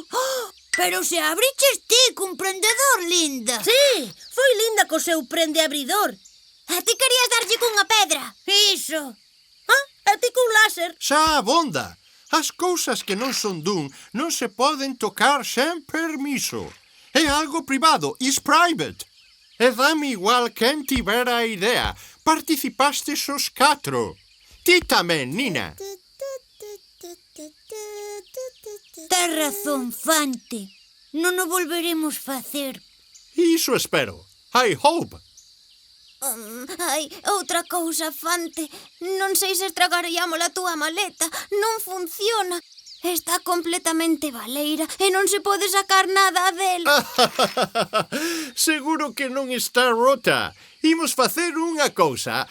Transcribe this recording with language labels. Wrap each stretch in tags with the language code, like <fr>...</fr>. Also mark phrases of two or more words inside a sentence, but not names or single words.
<gl>Pero se abriches ti cun prendedor, linda. Sí, foi linda co seu prendeabridor. A ti querías darlle cunha pedra. Iso. E ti cun láser. Xa abonda. As cousas que non son dun non se poden tocar sen permiso. É algo privado,</gl> <en>is private.</en> <gl>E dame igual quen tivera a idea. Participastes os 4. Ti tamén, Nina. Tes razón, Fante. Non o volveremos facer. Iso espero.</gl> <en>I hope.</en> <gl>Ai, outra cousa, Fante. Non sei se estragaríamos a túa maleta. Non funciona. Está completamente baleira e non se pode sacar nada dela. Seguro que non está rota. Imos facer unha cousa.</gl>